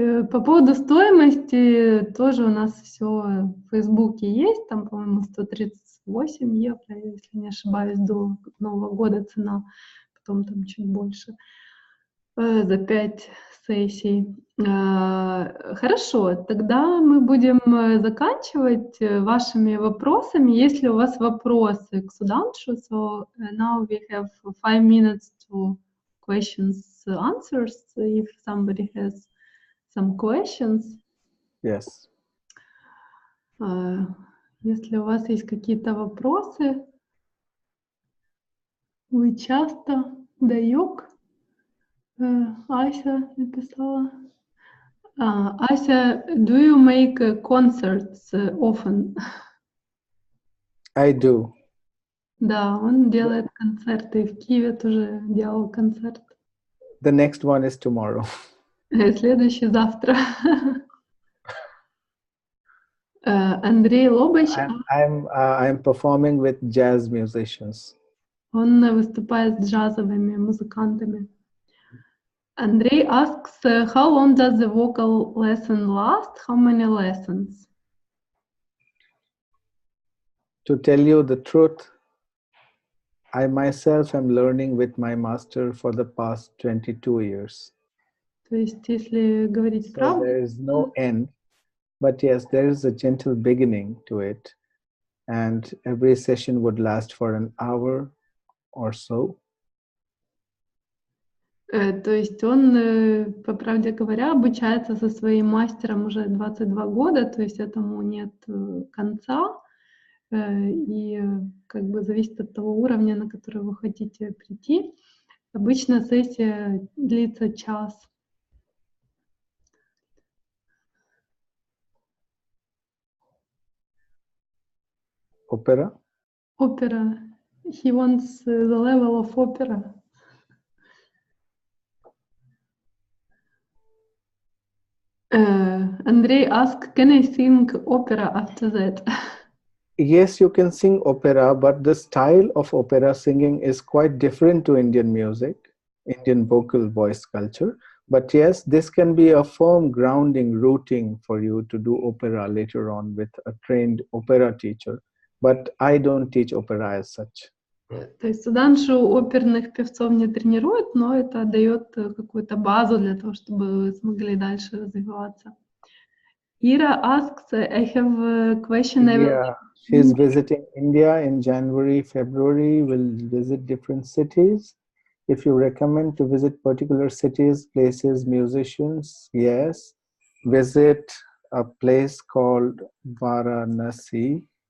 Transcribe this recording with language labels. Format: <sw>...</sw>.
<ru>По поводу стоимости тоже у нас все в Фейсбуке есть, там, по-моему, 138 евро, если не ошибаюсь, до Нового года цена, потом там чуть больше за 5 сессий. Хорошо, тогда мы будем заканчивать вашими вопросами. Если у вас вопросы к Судханшу,</ru> <en>so now we have 5 minutes to questions, answers, if somebody has some questions. Yes.</en> <ru>Если у вас есть какие-то вопросы, вы часто даёк. Ася написала.</ru> <en>Ася, do you make concerts often? I do.</en> <ru>Да, он делает концерты. В Киеве тоже делал концерт.</ru> <en>The next one is tomorrow.</en> <ru>Следующий завтра. Андрей Лобач.</ru> <en>I'm performing with jazz musicians.</en> <ru>Он выступает с джазовыми музыкантами.</ru> <en>Андрей asks, how long does the vocal lesson last? How many lessons? To tell you the truth, I myself am learning with my master for the past 22 years.</en> <ru>То есть, если говорить правду,</ru> <en>there is no end, but yes, there is a gentle beginning to it, and every session would last for an hour or so.</en> <ru>То есть он, по правде говоря, обучается со своим мастером уже 22 года, то есть этому нет конца, и как бы зависит от того уровня, на который вы хотите прийти. Обычно сессия длится час.</ru> <en>Opera? Opera. He wants the level of opera. Andrei asked, can I sing opera after that? Yes, you can sing opera, but the style of opera singing is quite different to Indian music, Indian vocal voice culture. But yes, this can be a firm grounding, rooting for you to do opera later on with a trained opera teacher. But I don't teach opera as such.</en> <ru>То есть Суданшу оперных певцов не тренирует, но это дает какую-то базу для того, чтобы вы смогли дальше развиваться.</ru> <en>Ira asks, I have a question. Yeah, she's visiting India in January, February, will visit different cities. If you recommend to visit particular cities, places, musicians, yes. Visit a place called Varanasi.</en>